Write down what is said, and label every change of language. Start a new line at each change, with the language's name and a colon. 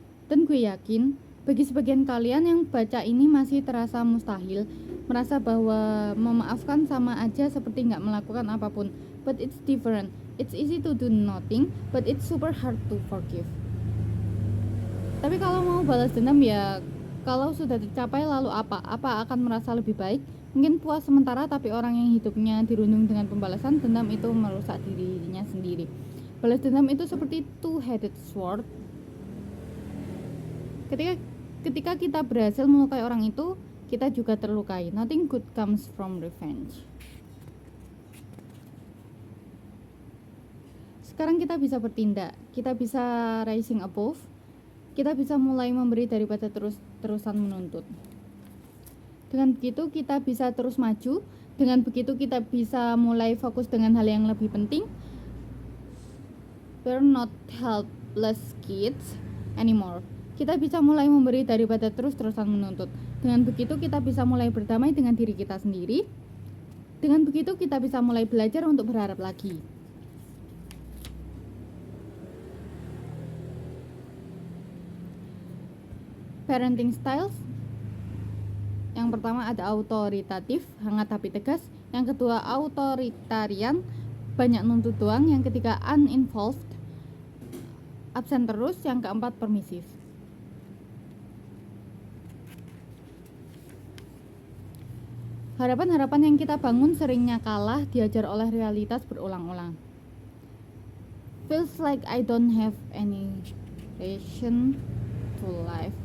Indonesian: Dan gue yakin bagi sebagian kalian yang baca ini masih terasa mustahil, merasa bahwa memaafkan sama aja seperti nggak melakukan apapun.
English: But it's different. It's easy to do nothing, but it's super hard to forgive.
Indonesian: Tapi kalau mau balas dendam ya, kalau sudah tercapai lalu apa? Apa akan merasa lebih baik? Mungkin puas sementara, tapi orang yang hidupnya dirundung dengan pembalasan dendam itu merusak dirinya sendiri. Balas dendam itu seperti
English: two-headed sword.
Indonesian: Ketika kita berhasil melukai orang itu, kita juga terlukai.
English: Nothing good comes from revenge.
Indonesian: Sekarang kita bisa bertindak, kita bisa
English: rising above,
Indonesian: kita bisa mulai memberi daripada terus-terusan menuntut. Dengan begitu kita bisa terus maju, dengan begitu kita bisa mulai fokus dengan hal yang lebih penting.
English: We're not helpless kids anymore.
Indonesian: Kita bisa mulai memberi daripada terus-terusan menuntut. Dengan begitu kita bisa mulai berdamai dengan diri kita sendiri. Dengan begitu kita bisa mulai belajar untuk berharap lagi.
English: Parenting styles.
Indonesian: Yang pertama ada autoritatif, hangat tapi tegas. Yang kedua authoritarian, banyak nuntut doang. Yang ketiga uninvolved, absen terus. Yang keempat permisif. Harapan-harapan yang kita bangun seringnya kalah, diajar oleh realitas berulang-ulang.
English: Feels like I don't have any reason to life.